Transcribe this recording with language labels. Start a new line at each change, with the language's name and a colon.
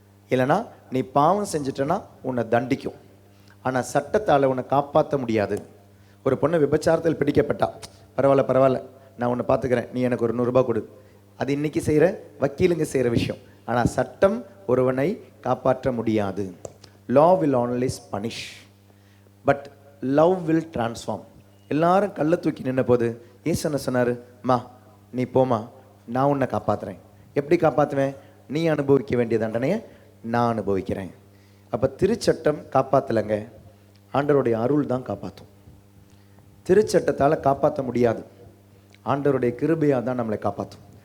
Tamil: இல்லைனா நீ பாவம் செஞ்சிட்டனா உன்னை தண்டிக்கும். ஆனால் சட்டத்தால் உன்னை காப்பாற்ற முடியாது. ஒரு பொண்ணு விபச்சாரத்தில் பிடிக்கப்பட்டா, பரவாயில்ல நான் உன்னை பார்த்துக்கிறேன், நீ எனக்கு ஒரு 100 ரூபாய் கொடு. அது இன்னைக்கு செய்கிற வக்கீலுங்க செய்கிற விஷயம். ஆனால் சட்டம் ஒருவனை காப்பாற்ற முடியாது.
English: Law will always punish, but love will transform.
Tamil: எல்லாரும் கல்லை தூக்கி நின்ன போது இயேசு என்ன சொன்னார்? நீ போமா, நான் உன்னை காப்பாற்றுறேன். எப்படி காப்பாற்றுவேன்? நீ அனுபவிக்க வேண்டிய தண்டனையை நான் அனுபவிக்கிறேன். அப்போ திருச்சட்டம் காப்பாற்றலைங்க, ஆண்டவருடைய அருள் தான் காப்பாற்றும். திருச்சட்டத்தால் காப்பாற்ற முடியாது, ஆண்டவருடைய கிருபையாக தான் நம்மளை காப்பாற்றும்.